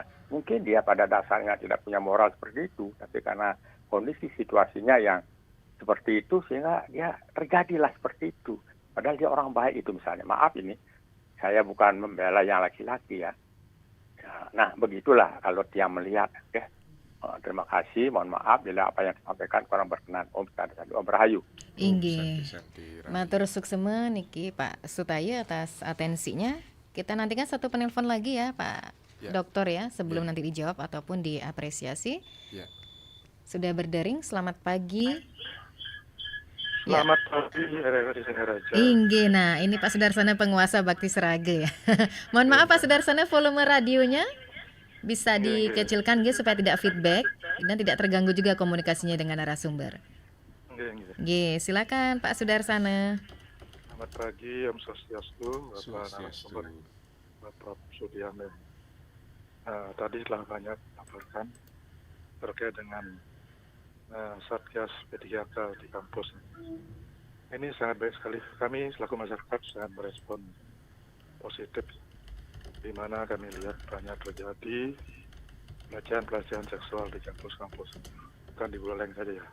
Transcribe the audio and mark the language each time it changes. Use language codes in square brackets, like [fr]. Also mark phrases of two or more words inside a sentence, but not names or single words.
[id] Mungkin dia pada dasarnya tidak punya moral seperti itu, tapi karena kondisi situasinya yang seperti itu sehingga dia terjadilah seperti itu. Padahal dia orang baik itu misalnya. Maaf ini, saya bukan membela yang laki-laki ya. Nah begitulah kalau dia melihat. Ya. Terima kasih, mohon maaf bila apa yang disampaikan kurang berkenan. [sa] Om Rahayu. [ban] Inggih. Matur suksema niki Pak Sutaya [id] atas atensinya. Kita nantikan satu penelpon lagi ya Pak Dokter ya sebelum nanti dijawab ataupun diapresiasi. Sudah berdering, selamat pagi. Selamat pagi, RRI Singaraja. Inggih, nah ini Pak Sudarsana penguasa Bakti Seraga ya. Mohon maaf Pak Sudarsana, volume radionya bisa dikecilkan supaya tidak feedback dan tidak terganggu juga komunikasinya dengan narasumber. Silakan Pak Sudarsana. Selamat pagi, [sa] Om Swastiastu, [id] Bapak narasumber, Bapak Sudiame. Tadi telah banyak dilaporkan terkait dengan Satgas P3K di kampus. Ini sangat baik sekali. Kami selaku masyarakat sangat merespon positif, di mana kami lihat banyak terjadi pelecehan seksual di kampus-kampus, bukan di Buleleng saja ya.